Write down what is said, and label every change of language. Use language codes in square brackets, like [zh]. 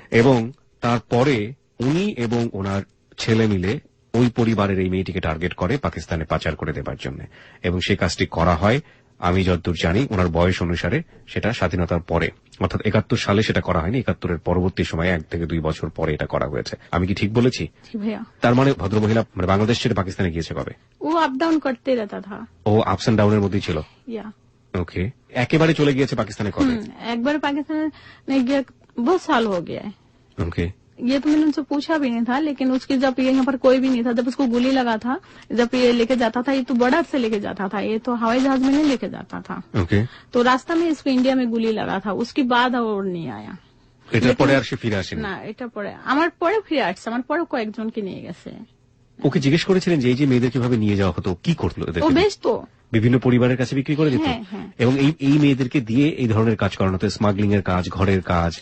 [bn] এবং তারপরে উনি এবং ওনার ছেলে মিলে ওই পরিবারের এই মেয়েটিকে টার্গেট করে পাকিস্তানে পাচার করে দেবার জন্য, এবং সেই কাজটি করা হয় আমি যতদূর জানি ওনার বয়স অনুসারে সেটা স্বাধীনতার পরে, অর্থাৎ 71 সালে সেটা করা হয়নি, 71-এর পরবর্তী সময়ে 1 থেকে 2 বছর পরে এটা করা হয়েছে। আমি কি ঠিক বলেছি? তার মানে ভদ্রমহিলা মানে বাংলাদেশ ছেড়ে পাকিস্তানে গিয়েছে কবে? ও আপ ডাউন করতে [hi] रहता था। [bn] ও আপস এন্ড ডাউনের মধ্যেই ছিল। ওকে। একেবারে চলে গিয়েছে পাকিস্তানে কবে? একবার পাকিস্তানে গিয়ে [hi] बहुत साल हो गया है। ওকে। ये तो मैंने उनसे पूछा भी नहीं था, लेकिन उसकी जब ये यहाँ पर कोई भी नहीं था, जब उसको गोली लगा था, जब ये लेके जाता था, ये तो बॉर्डर से लेके जाता था, ये तो हवाई जहाज में नहीं लेके जाता था। ओके। तो रास्ता में इसको इंडिया में गोली लगा था, उसके बाद और नहीं आया। [bn] এটার পরে আর সে ফিরে আসেনি? না, এটা পরে আমার পরে ফিরে আসছে, আমার পরে কয়েকজনকে নিয়ে গেছে। ওকে জিজ্ঞেস করেছিলেন যে এই যে মেয়েদের কিভাবে নিয়ে যাওয়া হতো, কি করলো এদেরকে? ও বেশ তো বিভিন্ন পরিবারের কাছে বিক্রি করে দিত, এবং এই মেয়েদেরকে দিয়ে এই ধরনের কাজ করানো হতো, স্মাগলিং এর কাজ, ঘরের কাজ।